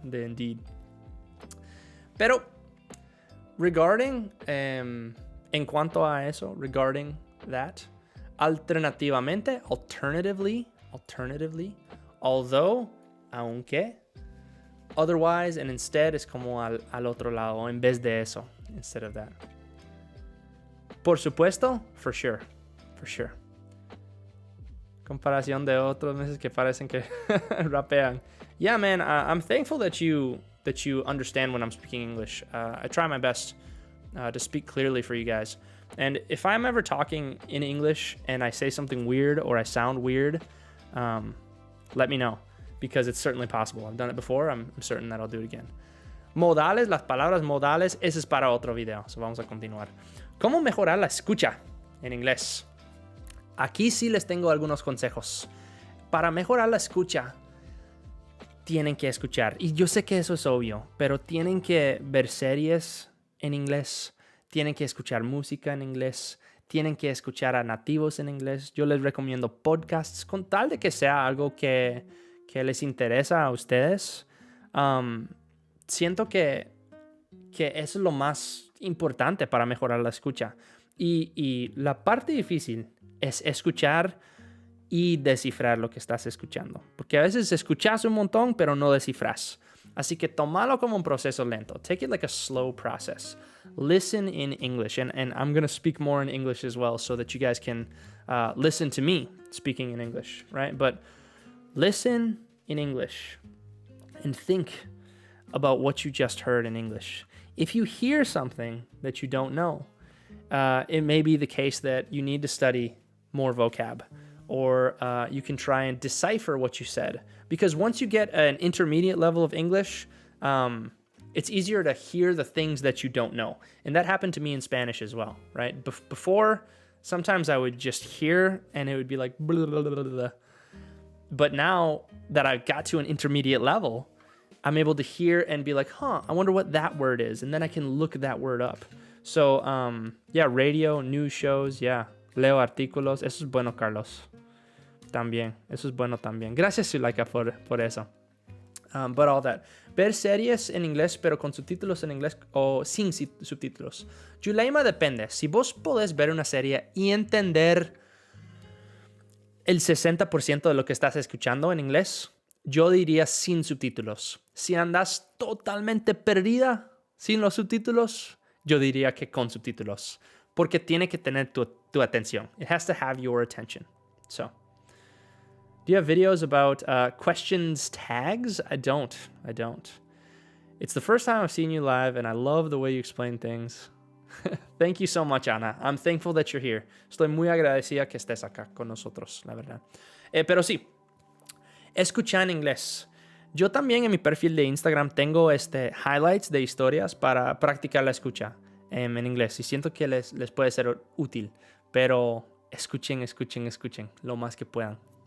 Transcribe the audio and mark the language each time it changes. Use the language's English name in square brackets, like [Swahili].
[Spanish] De [English] indeed. [Spanish] Pero, [English] regarding, [Spanish] en cuanto a eso, [English] regarding that, alternatively, although, [Spanish] aunque, [English] otherwise, and instead [Spanish] es como al otro lado, en vez de eso, [English] instead of that. [Spanish] Por supuesto, [English] for sure. [Spanish] Comparación de otros meses que parecen que rapean. [English] Yeah, man, I'm thankful that you understand when I'm speaking English. I try my best to speak clearly for you guys. And if I'm ever talking in English and I say something weird or I sound weird, let me know, because it's certainly possible. I've done it before. I'm certain that I'll do it again. [Spanish] Modales, las palabras modales, ese es para otro video. So vamos a continuar. ¿Cómo mejorar la escucha en inglés? Aquí sí les tengo algunos consejos. Para mejorar la escucha, tienen que escuchar. Y yo sé que eso es obvio, pero tienen que ver series en inglés, tienen que escuchar música en inglés, tienen que escuchar a nativos en inglés. Yo les recomiendo podcasts con tal de que sea algo que les interesa a ustedes. Siento que eso es lo más importante para mejorar la escucha. Y la parte difícil es escuchar y descifrar lo que estás escuchando. Porque a veces escuchas un montón, pero no descifras. Así que tómalo como un proceso lento. [English] Take it like a slow process. Listen in English. And I'm going to speak more in English as well so that you guys can listen to me speaking in English, right? But listen in English and think about what you just heard in English. If you hear something that you don't know, it may be the case that you need to study more vocab, or you can try and decipher what you said. Because once you get an intermediate level of English, it's easier to hear the things that you don't know. And that happened to me in Spanish as well, right? Before, sometimes I would just hear and it would be like blah, blah, blah, blah. But now that I got to an intermediate level, I'm able to hear and be like, I wonder what that word is. And then I can look that word up. So, radio, news shows, [Spanish] leo artículos. Eso es bueno, Carlos. También. Eso es bueno también. Gracias, Zuleika, por eso. [English] But all that. [Spanish] Ver series en inglés, pero con subtítulos en inglés o sin subtítulos. Juleima, depende. Si vos podés ver una serie y entender el 60% de lo que estás escuchando en inglés, yo diría sin subtítulos. Si andas totalmente perdida sin los subtítulos, yo diría que con subtítulos. Porque tiene que tener tu atención. [English] It has to have your attention. So, do you have videos about questions tags? I don't. It's the first time I've seen you live, and I love the way you explain things. Thank you so much, Ana. I'm thankful that you're here. [Spanish] Estoy muy agradecida que estés acá con nosotros, la verdad. Pero sí, escucha en inglés. Yo también en mi perfil de Instagram tengo highlights de historias para practicar la escucha en inglés. Y siento que les puede ser útil. Pero escuchen lo más que puedan.